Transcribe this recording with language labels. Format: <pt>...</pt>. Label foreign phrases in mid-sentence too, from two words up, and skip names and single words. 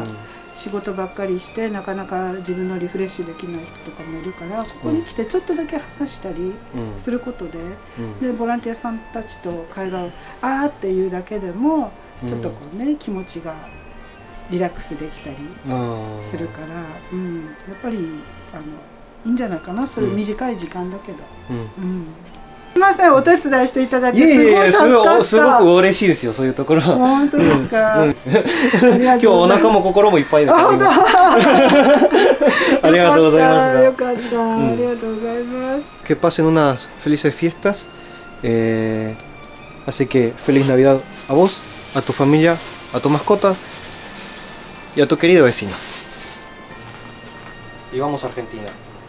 <ja>仕事ばっかりしてなかなか自分のリフレッシュできない人とかもいるから、ここに来てちょっとだけ話したりすることで、でボランティアさんたちと会話をあーっていうだけでもちょっとこうね、気持ちがリラックスできたりするから、やっぱりいいんじゃないかな。それ短い時間だけど。すみません、お手伝いしていただいてすごいすごく嬉しいですよ、そういうところ。本当ですか。今日お腹も心もいっぱいだから。ありがとうございました。よかった、ありがとうございます。</ja> <es>Que pasen unas felices fiestas Así que feliz Navidad a vos, a tu familia, a tu mascota y a tu querido vecino. Y vamos a Argentina.</es>